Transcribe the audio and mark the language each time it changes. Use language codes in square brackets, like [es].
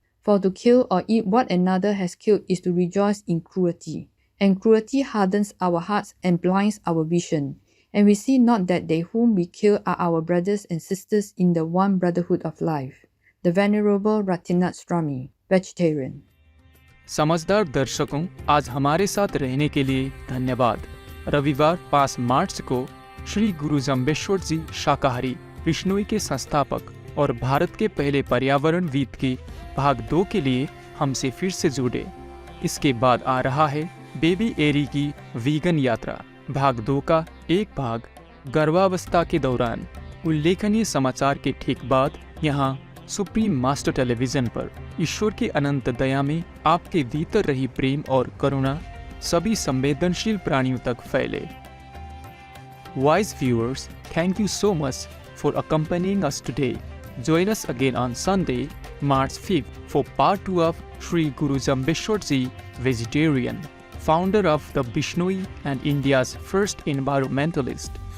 [en] For to kill or eat what another has killed is to rejoice in cruelty. And cruelty hardens our hearts and blinds our vision. And we see not that they whom we kill are our brothers and sisters in the one brotherhood of life. The Venerable Ratinath Swami, vegetarian. [hi] समझदार दर्शकों, आज हमारे साथ रहने के लिए धन्यवाद। रविवार 5 मार्च को श्री गुरु जम्बेश्वर जी शाकाहारी बिश्नोई के संस्थापक और भारत के पहले पर्यावरणविद के भाग 2 के लिए हमसे फिर से जुड़े। इसके बाद आ रहा है बेबी एरी की वीगन यात्रा। भाग 2 का एक भाग गर्भावस्था के दौरान। उल्लेखनीय समाचार के ठीक बाद यहाँ सुप्रीम मास्टर टेलीविजन पर ईश्वर की अनंत दया में आपके भीतर रही प्रेम और करुणा सभी संवेदनशील प्राणियों तक फैले। [en] Wise viewers, thank you so much for accompanying us today. Join us again on Sunday, March 5th for part 2 of Sri Guru Jambeshwar Ji, vegetarian, founder of the Bishnoi and India's first environmentalist.